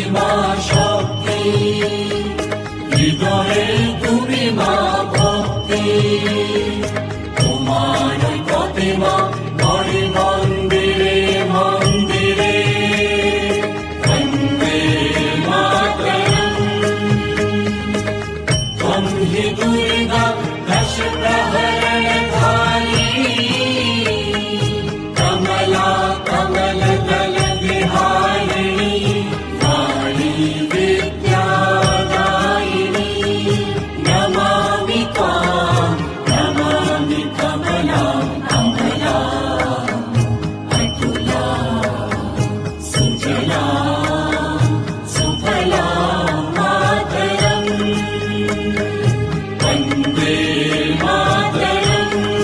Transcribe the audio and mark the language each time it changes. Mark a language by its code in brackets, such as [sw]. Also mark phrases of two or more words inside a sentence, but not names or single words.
[bn] তুমি মা ভক্তি তোমার প্রতিমা গড়ে মন্দিরে মন্দিরে বন্দে মাতরম। [sa] ত্বং হি দুর্গা দশ প্রহরণধারিণী কমলা কমল দল বিহারিণী वाणी विद्यादायिनी नमामि त्वां नमामि कमलां कमलाम् अतुलां सुजलां सुफलां मातरम् वन्दे मातरम्।